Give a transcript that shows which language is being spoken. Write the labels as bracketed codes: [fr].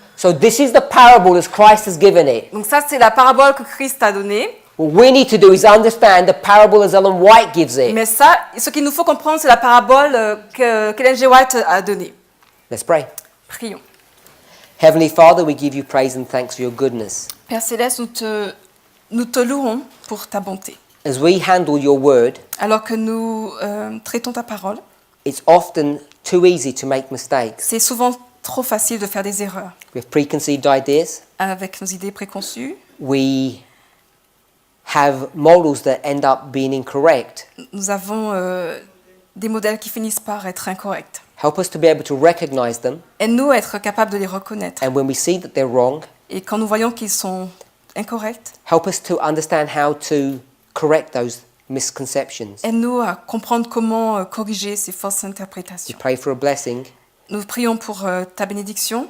[en] So this is the parable as Christ has given it. [fr] Donc ça c'est la parabole que Christ a donnée. [en] What we need to do is understand the parable as Ellen White gives it. [fr] Mais ça, ce qu'il nous faut comprendre, c'est la parabole qu'Ellen G. White a donnée. [en] Let's pray. [fr] Prions. [en] Heavenly Father, we give you praise and thanks for your goodness. [fr] Père Céleste, nous te louons pour ta bonté. [en] As we handle your word, [fr] Alors que nous traitons ta parole, [en] it's often too easy to make mistakes. [fr] c'est souvent trop facile de faire des erreurs. [en] We have preconceived ideas. [fr] Avec nos idées préconçues, [en] We have models that end up being incorrect. [fr] nous avons des modèles qui finissent par être incorrects. [en] Help us to be able to recognize them. [fr] Aide-nous à être capables de les reconnaître. [en] And when we see that they're wrong, [fr] Et quand nous voyons qu'ils sont incorrects, [en] help us to understand how to correct those misconceptions. [fr] aide-nous à comprendre comment corriger ces fausses [en] We [fr] interprétations. [en] pray for a blessing [fr] Nous prions pour ta bénédiction,